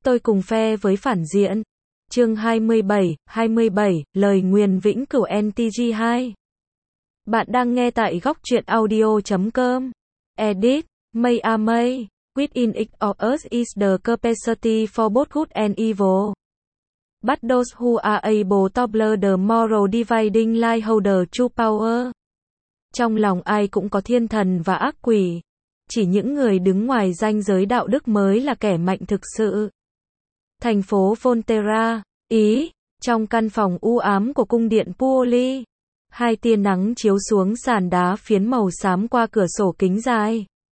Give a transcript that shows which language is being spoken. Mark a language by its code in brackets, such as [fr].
[vi] Tôi cùng phe với phản diện. Chương 27, 27, lời nguyền vĩnh cửu NTG2. Bạn đang nghe tại góc truyện audio.com. [en] Edit, May A May, within each of us is the capacity for both good and evil. But those who are able to blur the moral dividing line hold the true power. [vi] Trong lòng ai cũng có thiên thần và ác quỷ. Chỉ những người đứng ngoài ranh giới đạo đức mới là kẻ mạnh thực sự. Thành phố Volterra, Ý, trong căn phòng u ám của cung điện Puoli, hai tia nắng chiếu xuống sàn đá phiến màu xám qua cửa sổ kính dài.